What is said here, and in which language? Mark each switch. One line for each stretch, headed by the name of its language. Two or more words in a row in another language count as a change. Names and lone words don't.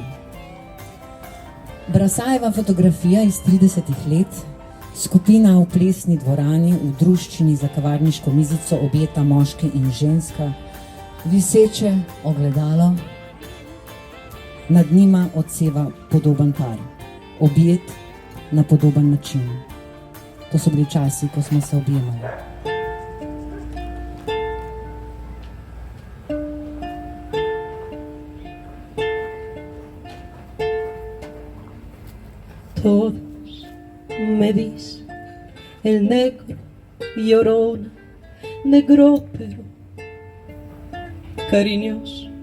Slovenian: Brasajeva fotografija iz 30-ih let, skupina v plesni dvorani v druščini za kavarniško mizico objeta moški in ženska, viseče ogledalo, nad njima odseva podoben par. Objet na podoben način. To so bili časi, ko smo se objemali.
Spanish: Todos me dice el negro llorona, negro pero cariñoso.